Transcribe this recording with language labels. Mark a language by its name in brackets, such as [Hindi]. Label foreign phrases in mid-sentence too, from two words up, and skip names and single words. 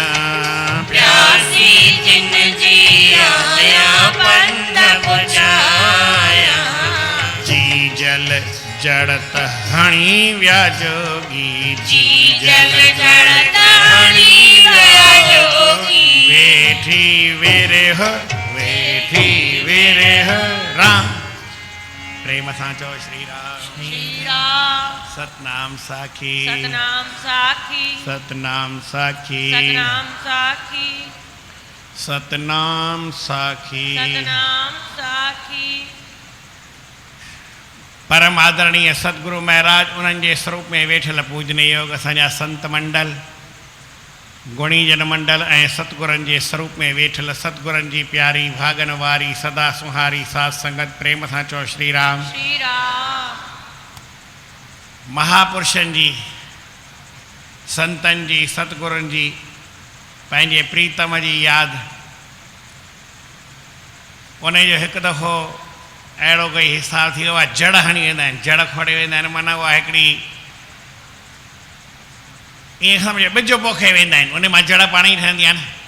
[Sindhi] प्यासी जिन जी आया पंध पुछाया जी जल जड़त हणी विया जोगी जी जल जड़त हणी विया जोगी वेठी विरह वेठी विरह राम प्रेम सां चओ श्री राम। श्री राम। सतनाम साखी सतनाम साखी। सतनाम साखी सतनाम साखी। सतनाम साखी। सतनाम साखी। परम आदरणीय सतगुरु महाराज उन्हनि जे स्वरूप में वेठल पूजनीय योग असांजा संत मंडल गुणी जन मंडल ऐं सतगुरनि जे स्वरूप में वेठल सतगुरनि जी प्यारी भागन वारी सदा सुहारी साध संगत प्रेम सां चओ श्री राम। श्री राम। महापुरुषनि जी संतनि जी सतगुरनि जी पंहिंजे प्रीतम जी यादि उन जो हिकु दफ़ो अहिड़ो कोई हिसाब थी वियो आहे, जड़ हणी वेंदा आहिनि, जड़ खोड़े वेंदा आहिनि, माना उहा हिकिड़ी ईअं सम्झो ॿिज पोखे वेंदा आहिनि, उन मां जड़ पाण ई ठहंदी आहे न।